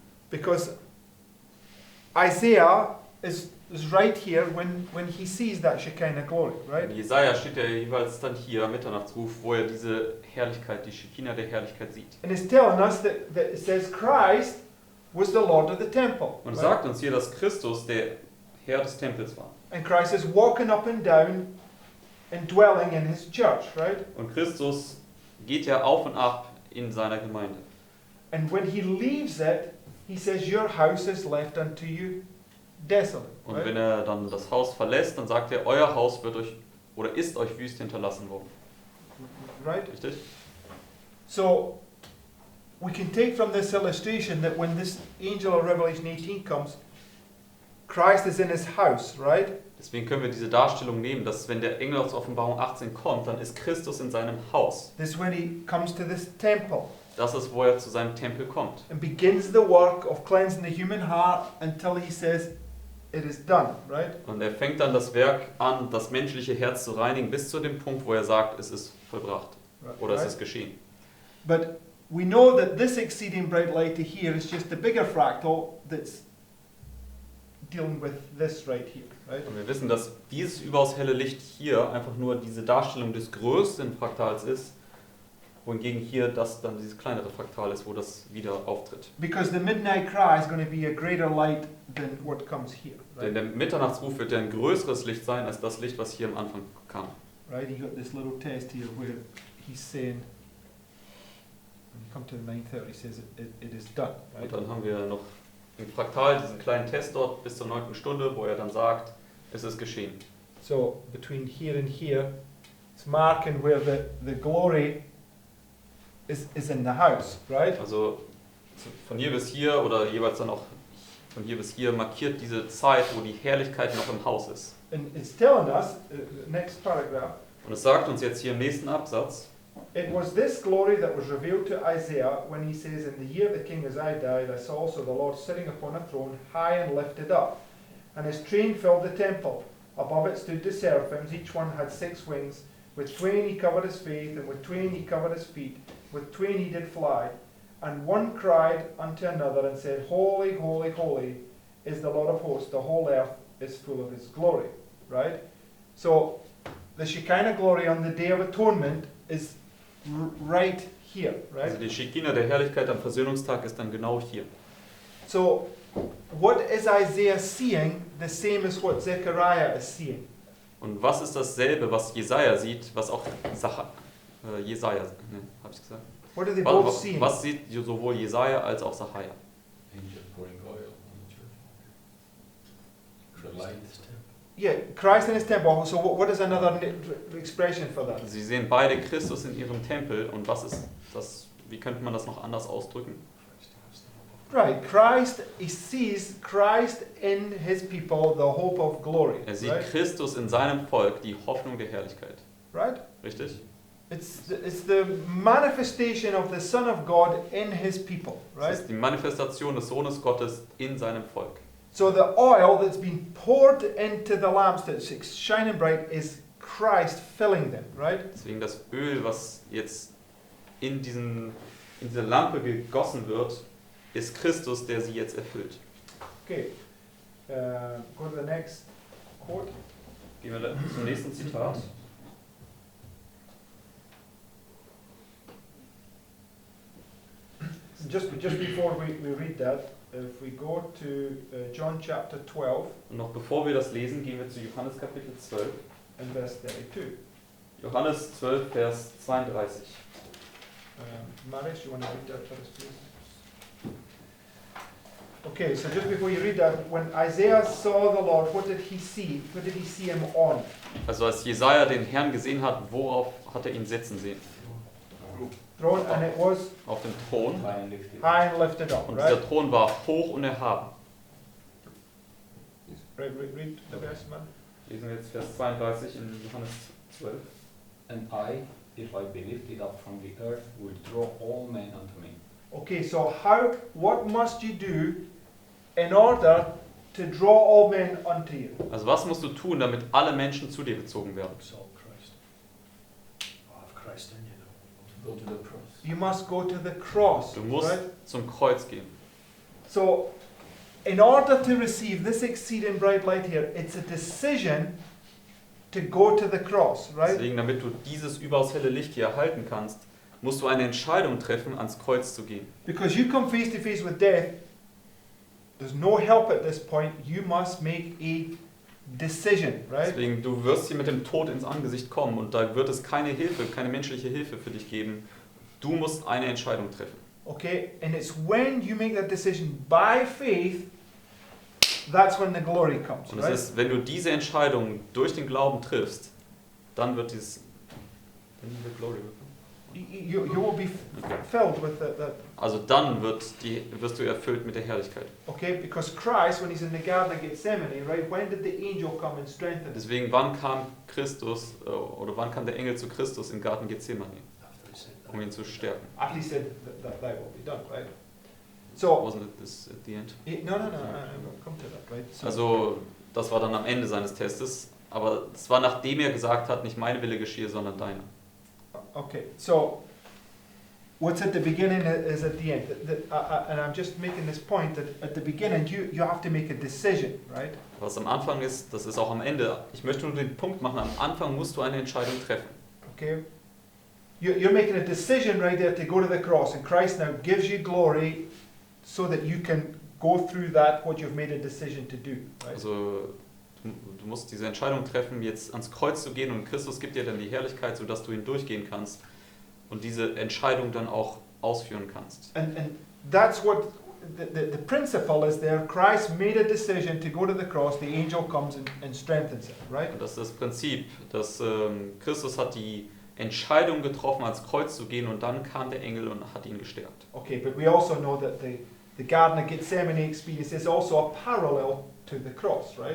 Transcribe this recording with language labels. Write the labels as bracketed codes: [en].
[en] Because Isaiah is right here when he sees that Shekinah glory, right? [de] In Jesaja steht er jeweils dann hier am Mitternachtsruf, wo er diese Herrlichkeit, die Shekinah der Herrlichkeit sieht. [en] And it's telling us that it says Christ was the Lord of the temple. [de] Und [en] right? [de] sagt uns hier, dass Christus der Herr des Tempels war. [en] And Christ is walking up and down and dwelling in his church, right? [de] Und Christus geht ja auf und ab in seiner Gemeinde. [en] And when he leaves it, he says, "Your house is left unto you desolate." [de] Und [en] Right? [de] wenn er dann das Haus verlässt, dann sagt er, euer Haus wird euch oder ist euch wüst hinterlassen worden. [en] Right? [de] Richtig? [en] So we can take from this illustration that when this angel of Revelation 18 comes, Christ is in his house, right? [de] Deswegen können wir diese Darstellung nehmen, dass wenn der Engel aus Offenbarung 18 kommt, dann ist Christus in seinem Haus. [en] This is when he comes to this temple [de] Das ist, wo er zu seinem Tempel kommt. [en] and begins the work of cleansing the human heart until he says, "It is done," right? [de] Und er fängt dann das Werk an, das menschliche Herz zu reinigen, bis zu dem Punkt, wo er sagt, es ist vollbracht oder es [en] Right? [de] ist geschehen. [en] But we know that this exceeding bright light here is just a bigger fractal that's dealing with this right here, right? [de] Und wir wissen, dass dieses überaus helle Licht hier einfach nur diese Darstellung des größten Fraktals ist, wohingegen hier das dann dieses kleinere Fraktal ist, wo das wieder auftritt. [en] Because the midnight cry is going to be a greater light than what comes here, [de] Denn [en] right? [de] der Mitternachtsruf wird ja ein größeres Licht sein, als das Licht, was hier am Anfang kam. [en] Right? You got this little test here where he's saying, when you come to the 9:30, he says it is done, right? [de] Und dann haben wir noch im Fraktal diesen kleinen Test dort bis zur 9. Stunde, wo er dann sagt, es ist geschehen. [en] So between here and here, it's marking where the glory is in the house, right? [de] Also von hier bis hier oder jeweils dann auch von hier bis hier markiert diese Zeit, wo die Herrlichkeit noch im Haus ist. [en] And it's telling us, next paragraph, [de] Und es sagt uns jetzt hier im nächsten Absatz, [en] it was this glory that was revealed to Isaiah when he says, in the year the king Uzziah died, I saw also the Lord sitting upon a throne, high and lifted up, and his train filled the temple. Above it stood the seraphims, each one had 6 wings. With twain he covered his face, and with twain he covered his feet. With twain he did fly. And one cried unto another and said, Holy, holy, holy is the Lord of hosts. The whole earth is full of his glory. Right? So, the Shekinah glory on the Day of Atonement is right here. Right? [de] also die Shekinah der Herrlichkeit am Versöhnungstag ist dann genau hier. [en] So, what is Isaiah seeing the same as what Zechariah is seeing? [de] Und was ist dasselbe, was Jesaja sieht, was auch Jesaja, ne, habe ich gesagt? [en] What are they both seeing? [de] Was sieht sowohl Jesaja als auch Sacharja? [en] Angel pouring oil on the church. The light. Yeah, Christ in his temple. So what is another expression for that? [de] Sie sehen beide Christus in ihrem Tempel und was ist das, wie könnte man das noch anders ausdrücken? [en] Right, Christ, he sees Christ in his people, the hope of glory. [de] Er sieht [en] Right? [de] Christus in seinem Volk, die Hoffnung der Herrlichkeit. [en] Right? [de] Richtig? [en] It's the manifestation of the Son of God in his people. [de] Das [en] Right? [de] ist die Manifestation des Sohnes Gottes in seinem Volk. [en] So the oil that's been poured into the lamps that's shining bright is Christ filling them. Right? [de] Deswegen das Öl, was jetzt in diese Lampe gegossen wird, ist Christus, der sie jetzt erfüllt. [en] Okay. Go to the next quote. [de] Gehen wir zum nächsten Zitat. [en] Just before we read that, if we go to John chapter 12 [de] Und noch bevor wir das lesen, gehen wir zu Johannes Kapitel 12. [en] and verse 32. [de] Johannes 12, Vers 32. [en] Marius, you want to read that for us, please? Okay, so just before you read that, when Isaiah saw the Lord, what did he see? What did he see him on? [de] Also als Jesaja den Herrn gesehen hat, worauf hat er ihn sitzen sehen? [en] Throne, and it was [de] Auf dem Thron. [en] high and lifted up, [de] Und [en] right? [de] dieser Thron war hoch und erhaben. [en] Read the verse, man. [de] Lesen wir jetzt Vers 32 in Johannes 12. [en] And I, if I be lifted up from the earth, will draw all men unto me. Okay, so what must you do in order to draw all men unto you? [de] Also was musst du tun, damit alle Menschen zu dir gezogen werden? [en] Exalt Christ. I have Christ in you now. Go to the cross. You must go to the cross, [de] Du musst [en] right? [de] zum Kreuz gehen. [en] So, in order to receive this exceeding bright light here, it's a decision to go to the cross, right? [de] Deswegen, damit du dieses überaus helle Licht hier erhalten kannst, musst du eine Entscheidung treffen, ans Kreuz zu gehen. [en] Because you come face to face with death, there's no help at this point. You must make a decision, right? [de] Deswegen, du wirst hier mit dem Tod ins Angesicht kommen und da wird es keine Hilfe, keine menschliche Hilfe für dich geben. Du musst eine Entscheidung treffen. [en] Okay, and it's when you make that decision by faith, that's when the glory comes, [de] Und es [en] right? [de] ist, wenn du diese Entscheidung durch den Glauben triffst, dann wird dieses... [en] Then the glory will come. You will be Okay. filled with that. [de] Also dann wirst du erfüllt mit der Herrlichkeit. [en] Okay, because Christ, when he's in the Garden of Gethsemane, right, when did the angel come and strengthen him? [de] Deswegen, wann kam Christus, oder wann kam der Engel zu Christus im Garten Gethsemane, [en] After he said that. [de] um ihn zu stärken? [en] After he said that thy will be done, right? So, Wasn't it this at the end? no, I'll come to that, right? So, [de] Also, das war dann am Ende seines Testes, aber es war nachdem er gesagt hat, nicht mein Wille geschehe, sondern deiner. [en] okay, so what's at the beginning is at the end. And I'm just making this point that at the beginning you have to make a decision, right? [de] Was am Anfang ist, das ist auch am Ende. Ich möchte nur den Punkt machen, am Anfang musst du eine Entscheidung treffen. [en] Okay? You're making a decision right there to go to the cross, and Christ now gives you glory so that you can go through that, what you've made a decision to do. Right? [de] Also du musst diese Entscheidung treffen, jetzt ans Kreuz zu gehen, und Christus gibt dir dann die Herrlichkeit, sodass du hindurchgehen kannst und diese Entscheidung dann auch ausführen kannst. [en] And that's what the principle is there. Christ made a decision to go to the cross. The angel comes and strengthens it, right? [de] Und das ist das Prinzip, dass Christus hat die Entscheidung getroffen, ans Kreuz zu gehen, und dann kam der Engel und hat ihn gestärkt. [en] Okay, but we also know that the Garden of Gethsemane experience is also a parallel to the cross, right?